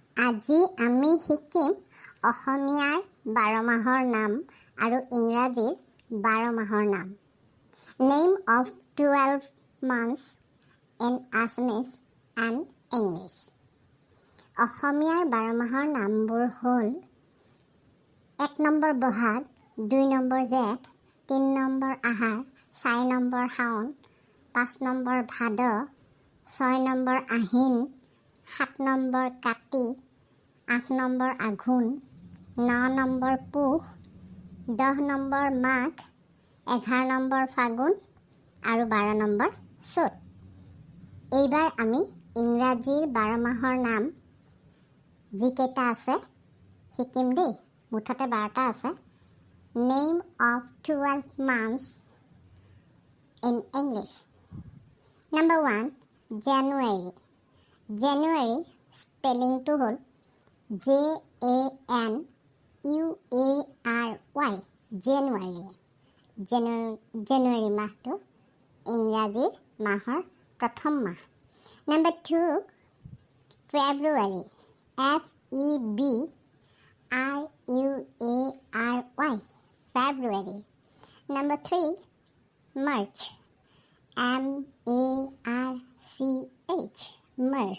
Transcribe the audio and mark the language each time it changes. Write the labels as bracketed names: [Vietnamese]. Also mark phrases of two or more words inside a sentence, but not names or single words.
[Assamese] আজি আমি শিকিম অসমীয়াৰ 12 মাহৰ নাম আৰু ইংৰাজীৰ 12 মাহৰ নাম। [English] Name of 12 months in Assamese and English. [Assamese] অসমীয়াৰ 12 মাহৰ নামবোৰ হ'ল 1 নম্বৰ বহাগ, 2 নম্বৰ জেঠ, 3 নম্বৰ আহাৰ, 4 নম্বৰ শাওণ, 5 নম্বৰ ভাদ, 6 নম্বৰ আহিন, 7 নম্বৰ কাতি, 8 নম্বৰ আঘোণ, 9 নম্বৰ পুহ, 10 নম্বৰ মাঘ, 11 নম্বৰ ফাগুন আৰু 12 নম্বৰ চ'ত। এইবাৰ আমি ইংৰাজীৰ 12 মাহৰ নাম যিকেইটা আছে শিকিম দেই। মুঠতে 12টা আছে। [English] Name of 12 months in English. Number 1, January. January spellingটো হ'ল January. [Assamese] January মাহটো ইংৰাজীৰ মাহৰ প্ৰথম মাহ। [English] Number 2, February. February. February. Number 3, March. March. March.